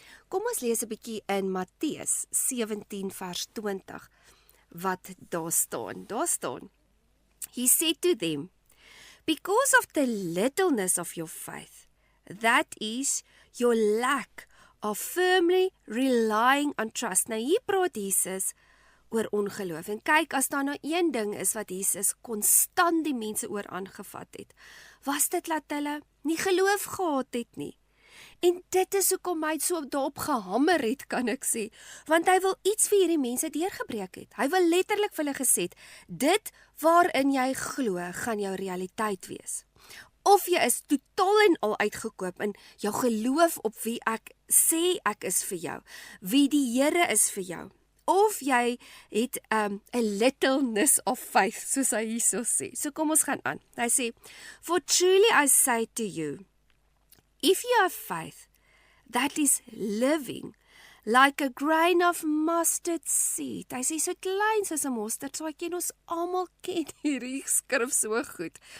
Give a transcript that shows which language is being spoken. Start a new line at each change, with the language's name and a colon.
Afrikaans: Kom ons lees 'n bietjie in Matteus 17 vers 20 wat daar staan. Daar staan:
English: He said to them, because of the littleness of your faith, that is your lack of firmly relying on trust.
Afrikaans: Nou hier praat Jesus oor ongeloof. En kyk, as daar nou een ding is wat Jesus konstant die mense oor aangevat het, was dit dat hulle nie geloof gehad het nie. En dit is hoekom hy so daarop gehamer het, kan ek sê, want hy wil iets vir hierdie mense deurgebreek het. Hy wil letterlik vir hulle gesê het, dit waarin jy glo, gaan jou realiteit wees. Of jy is totaal en al uitgekoop in jou geloof op wie ek sê ek is vir jou, wie die Here is vir jou. Of jy het 'n
English: littleness of faith,
Afrikaans: soos hy hierso sê. So kom ons gaan aan. Hy sê,
English: for truly I say to you, if you have faith that is living like a grain of mustard seed.
Afrikaans: Hy sê so klein soos 'n mosterdsaadjie, en ons almal ken hierdie skrif so goed.